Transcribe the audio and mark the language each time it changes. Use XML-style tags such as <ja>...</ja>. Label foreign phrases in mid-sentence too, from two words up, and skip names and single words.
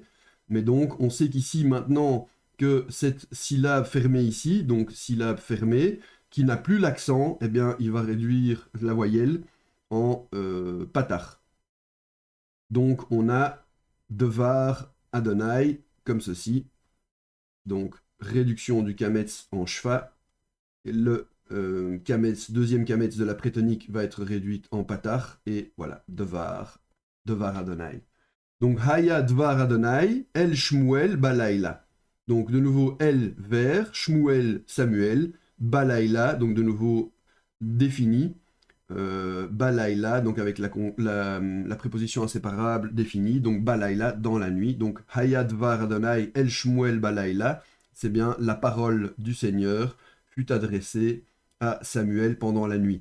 <fr>Mais donc on sait qu'ici maintenant que cette syllabe fermée ici, donc syllabe fermée, qui n'a plus l'accent, eh bien il va réduire la voyelle en patar. Donc on a</fr> <he>דבר אדני</he> <fr>comme ceci. Donc réduction du kametz en shva. Le kametz, deuxième kametz de la prétonique va être réduite en patar. Et voilà,</fr> <he>דבר אדני. Donc היה דבר אדני אל שמואל בלילה.</he> <fr>Donc de nouveau El vers, Shmuel Samuel, Balaïla, donc de nouveau défini. Balaïla, donc avec la préposition inséparable définie, donc Balaïla dans la nuit.</fr> <he>Donc היה דבר אדני אל שמואל בלילה,</he> <fr>c'est bien la parole du Seigneur fut adressée à Samuel pendant la nuit.</fr>